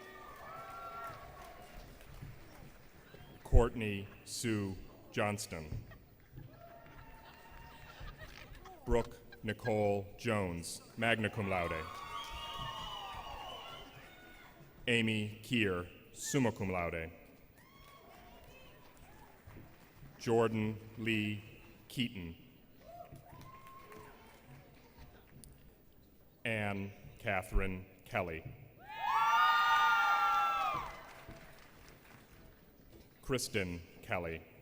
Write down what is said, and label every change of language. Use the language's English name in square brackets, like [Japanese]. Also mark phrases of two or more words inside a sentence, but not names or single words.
[English] Courtney Sue Johnston. Brooke Nicole Jones, [Latin] magna cum laude. [English] Amy Keir, [Latin] summa cum laude. [English] Jordan Lee Keaton. Anne Catherine Kelly. Kristen Kelly.